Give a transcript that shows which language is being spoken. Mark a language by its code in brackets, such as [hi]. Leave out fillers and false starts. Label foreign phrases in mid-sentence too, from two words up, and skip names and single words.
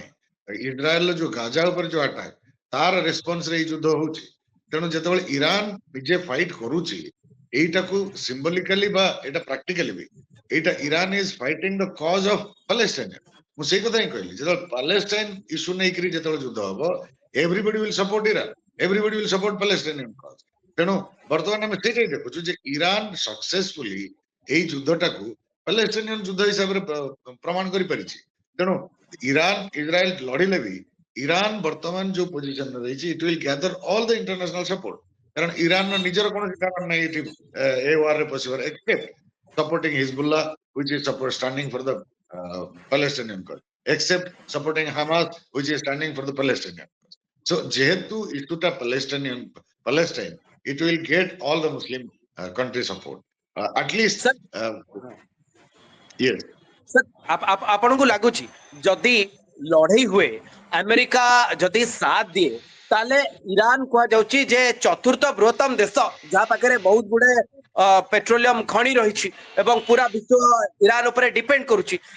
[or] ଇସ୍ରାଏଲର ଯୋଉ ଗାଜା ଉପରେ ଯୋଉ ଆଟାକ, ତାର ରେସ୍ପନ୍ସରେ ଏଇ ଯୁଦ୍ଧ ହଉଛି। ତେଣୁ ଯେତେବେଳେ ଇରାନ ନିଜେ ଫାଇଟ୍ କରୁଛି, ଏଇଟାକୁ ସିମ୍ବଲିକାଲି ବା ଏଇଟା ପ୍ରାକ୍ଟିକାଲି ବି ଏଇଟା [en] Iran is fighting the cause of Palestine. [or] ମୁଁ ସେଇ କଥା ହିଁ କହିଲି, ଯେତେବେଳେ ପାଲେଷ୍ଟାଇନ ଇସ୍ୟୁ ନେଇକରି ଯେତେବେଳେ ଯୁଦ୍ଧ ହବ, [en] everybody will support Iran, everybody will support Palestinian cause. [or] ତେଣୁ ବର୍ତ୍ତମାନ ଆମେ ସେଇଟା ହିଁ ଦେଖୁଛୁ ଯେ ଇରାନ ସକ୍ସେସଫୁଲି ଏଇ ଯୁଦ୍ଧଟାକୁ ପାଲେଷ୍ଟାଇନିଆନ ଯୁଦ୍ଧ ହିସାବରେ ପ୍ରମାଣ କରିପାରିଛି। ତେଣୁ ଇରାନ ଇସ୍ରାଏଲ ଲଢିଲେ ବି ଇରାନ ବର୍ତ୍ତମାନ ଯୋଉ ପୋଜିସନରେ ରହିଛି, [en] it will gather all the international support. [or] କାରଣ ଇରାନର ନିଜର କୌଣସି କାରଣ ନାହିଁ ଏଠି ଏ ୱାରରେ ପଶିବାର, [en] except supporting Hezbollah which is standing for the Palestinian cause, except supporting Hamas which is standing for the Palestinian. So [or] ଯେହେତୁ ଇସ୍ୟୁଟା [en] Palestine, it will get all the Muslim country support. At least [or] ସାର୍ [en] yes. [or] ସାର୍ ଆପଣଙ୍କୁ ଲାଗୁଛି ଯଦି ଲଢେଇ ହୁଏ ଆମେରିକା ଯଦି ସାଥ ଦିଏ ତାହେଲେ ଇରାନ କୁହାଯାଉଛି ଯେ ଚତୁର୍ଥ ବୃହତ୍ତମ ଦେଶ ଯାହା ପାଖରେ ବହୁତ ଗୁଡେ ପେଟ୍ରୋଲିୟମ ଖଣି ରହିଛି ଏବଂ ପୁରା ବିଶ୍ୱ ଇରାନ ଉପରେ ଡିପେଣ୍ଡ କରୁଛି।